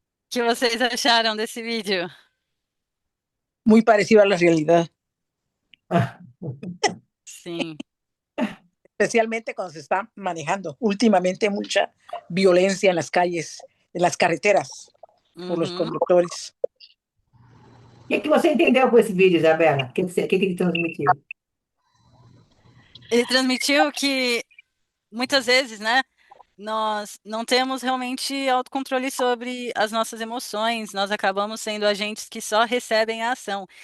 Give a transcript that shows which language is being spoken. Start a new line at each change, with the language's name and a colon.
Portuguese: que vocês acharam desse vídeo?
Spanish: Muy parecido a la realidad,
Portuguese: Sim.
Spanish: especialmente cuando se está manejando. Últimamente mucha violencia en las calles, en las carreteras, por los Uhum. conductores.
Portuguese: O que você entendeu com esse vídeo, Isabela? O que ele transmitiu? Ele transmitiu que muitas vezes, né, nós não temos realmente autocontrole sobre as nossas emoções, nós acabamos sendo agentes que só recebem a ação.